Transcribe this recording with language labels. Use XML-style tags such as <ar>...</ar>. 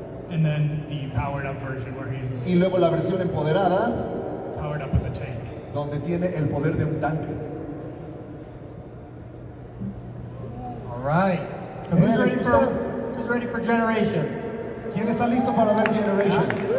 <en>And then the powered up version where he's</en> <es>Y luego la versión empoderada,</es> <en>powered up with a tank.</en> <es>donde tiene el poder de un tanque.</es> <en>All right. So who's ready for Generations?</en> <es>¿Quién está listo para ver Generations?</es>